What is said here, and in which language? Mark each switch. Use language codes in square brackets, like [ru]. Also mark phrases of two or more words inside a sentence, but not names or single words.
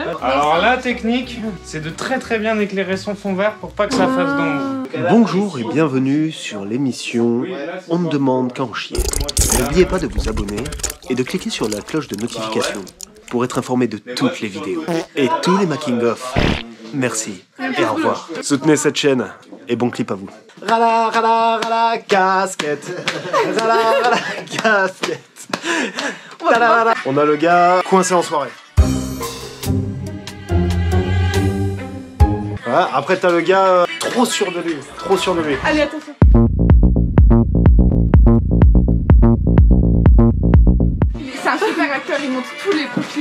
[fr] Alors la technique, c'est de très bien éclairer son fond vert pour pas que ça fasse d'ombre. Bonjour et bienvenue sur l'émission On ne demande qu'à en chier. N'oubliez pas de vous abonner et de cliquer sur la cloche de notification pour être informé de toutes les vidéos et tous les making-of. Merci et au revoir. Soutenez cette chaîne et bon clip à vous. Rala, rala, rala, casquette. Rala, rala, casquette. On a le gars coincé en soirée. Voilà, après t'as le gars trop sûr de lui, Allez, attention. C'est un super acteur, il montre tous les profils.